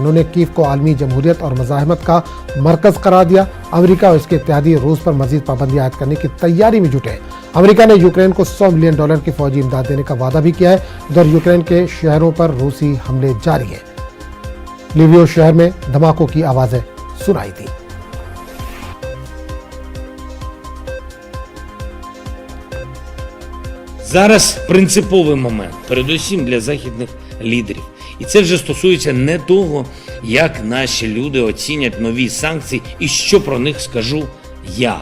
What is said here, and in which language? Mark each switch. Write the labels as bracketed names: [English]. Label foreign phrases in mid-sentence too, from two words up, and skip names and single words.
[Urdu] انہوں نے کیف کو عالمی جمہوریت اور مزاحمت کا مرکز قرار دیا. امریکہ اور اس کے اتحادی روس پر مزید پابندیاں عائد کرنے کی تیاری میں جٹے. امریکہ نے یوکرین کو $100 ملین کی فوجی امداد دینے کا وعدہ بھی کیا ہے. ادھر یوکرین کے شہروں پر روسی حملے جاری ہے. لیویو شہر میں دھماکوں کی آوازیں سنائی دی. [Ukrainian] Зараз принциповий момент, передусім для західних лідерів. І це вже стосується не того, як наші люди оцінять нові санкції і що про них скажу я.